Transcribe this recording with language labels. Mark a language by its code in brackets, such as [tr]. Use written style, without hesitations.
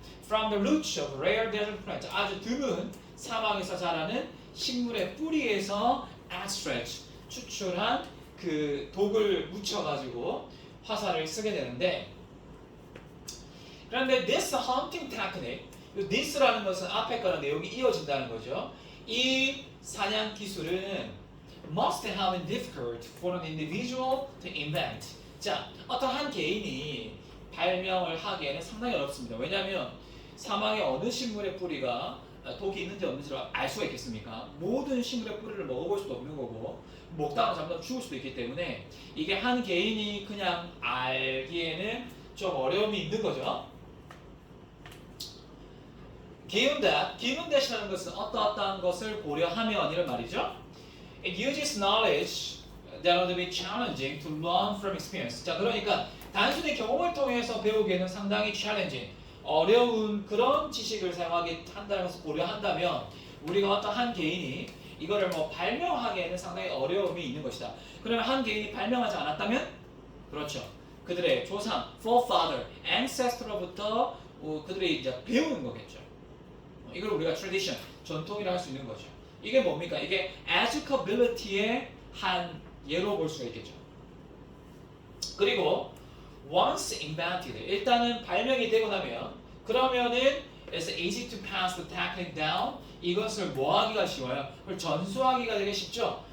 [en] From the roots of rare desert plants, [ko] 아주 드문 사막에서 자라는 식물의 뿌리에서 extract, 추출한 그 독을 묻혀가지고 화살을 쓰게 되는데 그런데 [en] this hunting technique, [ko] this라는 것은 앞에 거랑 내용이 이어진다는 거죠. 이 사냥 기술은 [en] must have been difficult for an individual to invent. [ko] 자, 어떤 한 개인이 발명을 하기에는 상당히 어렵습니다. 왜냐하면 사막의 어느 식물의 뿌리가 독이 있는지 없는지를 알 수가 있겠습니까? 모든 식물의 뿌리를 먹어볼 수도 없는 거고 먹다가 잘못 죽을 수도 있기 때문에 이게 한 개인이 그냥 알기에는 좀 어려움이 있는 거죠. given that이라는 것은 어떠한 것을 고려하면 이런 말이죠. [en] It uses knowledge that would be challenging to learn from experience. [ko] 자, 그러니까 단순히 경험을 통해서 배우기에는 상당히 challenging, 어려운 그런 지식을 사용하게 한다는 것을 고려한다면 우리가 어떤 한 개인이 이거를 뭐 발명하기에는 상당히 어려움이 있는 것이다. 그러면 한 개인이 발명하지 않았다면 그렇죠. 그들의 조상, forefather, ancestor로부터 그들이 이제 배우는 거겠죠. 이걸 우리가 tradition, 전통이라 할 수 있는 거죠. 이게 뭡니까? 이게 educability의 한 예로 볼 수가 있겠죠. 그리고 [en] once invented, [ko] 일단은 발명이 되고 나면 그러면은 [en] it's easy to pass the technique down. [ko] 이것을 뭐하기가 쉬워요? 그걸 전수하기가 되게 쉽죠.